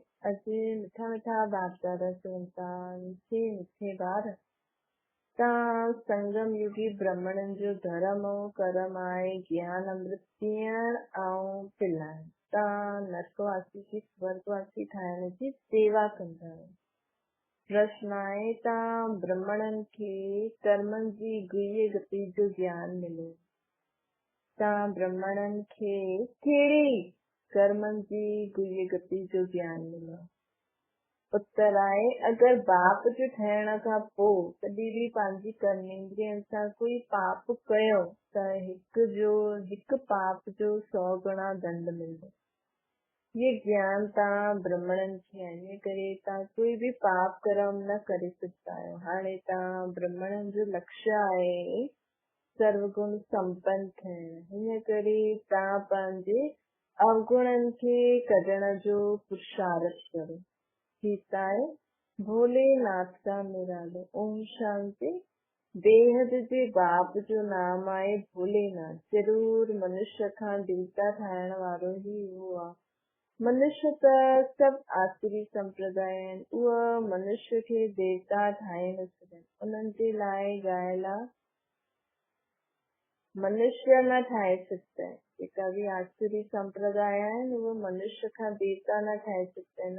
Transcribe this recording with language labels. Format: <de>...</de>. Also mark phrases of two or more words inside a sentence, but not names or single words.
<sd>अॼु मिठा मिठा बाप दादा चवनि था, मीठे मिठे ॿार तव्हां संगम युगी ब्राह्मणनि जो धर्म ऐं कर्म आहे ज्ञान अमृत पीअण ऐं पिलाइण। तव्हां नरकवासी खे स्वर्गवासी ठाहिण जी सेवा कंदा आहियो। प्रश्न आहे, तव्हां ब्राह्मणनि खे कर्मनि जी गुह्य गति जो ज्ञान मिलियो। तव्हां ब्राह्मणनि खे कहिड़ी कर्मनि जी गुह्य गति जो ज्ञान मिलियो? उत्तर आहे, अगरि बाप जो ठहिण खां पोइ कॾहिं बि पंहिंजी कर्मेंद्रियनि सां कोई पाप कयो त हिकु पाप जो 100 गुणा दंड मिलंदो। ये ज्ञान तव्हां ब्राह्मणनि खे आहे, इन करे तव्हां कोई बि पाप कर्म न करे सघंदा आहियो। हाणे तव्हां ब्राह्मणनि जो लक्ष्य आहे सर्वगुण संपन्न थियण। हिन करे तव्हां पंहिंजे अवगुणनि खे कढण जो पुरुषार्थ करो। ठीकु आहे। भोलेनाथ का निरालो। ओम शांति। बेहद जे बाप जो नाम आहे भोलेनाथ। जरूर मनुष्य खां देवता ठाहिण वारो ई उहो आहे। मनुष्य त सभु आसुरी संप्रदाय आहिनि, उहा मनुष्य खे देवता ठाहे न सघनि। उन्हनि जे लाइ ॻाल्हि आहे, मनुष्य न ठाहे सघंदा आहिनि। जेका बि आसुरी संप्रदाय आहिनि उहे मनुष्य खां देवता न ठाहे सघंदा आहिनि।</sd>